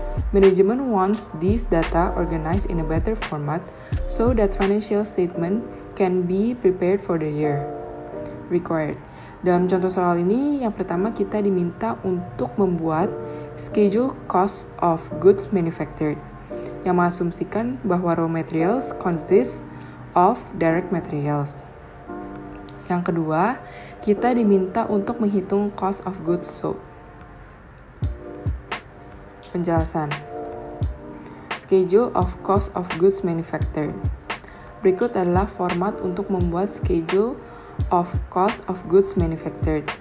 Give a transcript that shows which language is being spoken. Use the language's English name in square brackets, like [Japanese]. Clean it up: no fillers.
[English] Management wants these data organized in a better format so that financial statement can be prepared for the year. Required. [Indonesian] Dalam contoh soal ini, yang pertama kita diminta untuk membuat schedule cost of goods manufactured yang mengasumsikan bahwa [English] raw materials consist of direct materials. [Indonesian] Yang kedua, kita diminta untuk menghitung cost of goods sold. Penjelasan. [English] Schedule of cost of goods manufactured. [Indonesian] Berikut adalah format untuk membuat schedule of cost of goods manufactured.